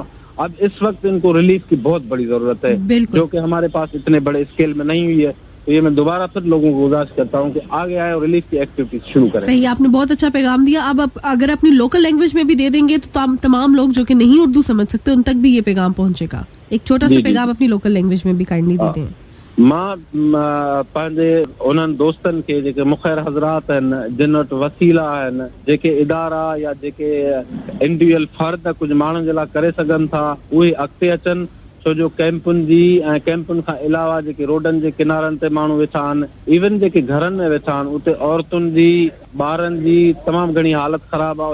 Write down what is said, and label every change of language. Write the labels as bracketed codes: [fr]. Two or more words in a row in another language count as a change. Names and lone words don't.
[ur] اب اس وقت ان کو ریلیف کی بہت بڑی ضرورت ہے, جو کہ ہمارے پاس اتنے بڑے اسکیل میں نہیں ہوئی ہے. تو یہ میں دوبارہ پھر لوگوں کو گزارش کرتا ہوں کہ آگے آئے اور ریلیف کی ایکٹیویٹیز شروع کریں. صحیح, آپ نے بہت اچھا پیغام دیا. اب اگر اپنی [en] local language [ur] میں بھی دے دیں گے تو تمام لوگ جو کہ نہیں اردو سمجھ سکتے ان تک بھی یہ پیغام پہنچے گا. ایک چھوٹا سا پیغام اپنی [en] local language [ur] میں بھی کائنڈلی دے دیں. [sd] मां पंहिंजे उन्हनि दोस्तनि खे जेके मुख़ैर हज़रात आहिनि, जिन वटि वसीला आहिनि, जेके इदारा या जेके इंडिविजुअल फर्द कुझु माण्हुनि जे लाइ करे सघनि था, उहे अॻिते अचनि. छो जो कैंपुनि जी ऐं कैंपुनि खां अलावा जेके रोडनि जे किनारनि ते माण्हू वेठा आहिनि, इवन जेके घरनि में वेठा आहिनि, उते औरतुनि जी, ॿारनि जी तमामु घणी हालत ख़राबु आहे.